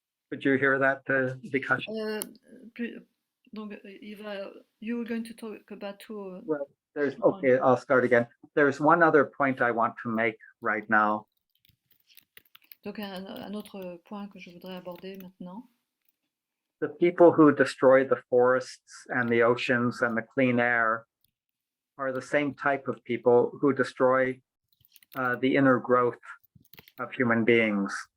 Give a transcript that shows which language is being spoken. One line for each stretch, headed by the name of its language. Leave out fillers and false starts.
English: Could you hear that, Vikash? Donc, you were going to talk about two. Well, okay, I'll start again. There's one other point I want to make right now.
French: Donc, un autre point que je voudrais aborder maintenant.
English: The people who destroy the forests and the oceans and the clean air are the same type of people who destroy the inner growth of human beings.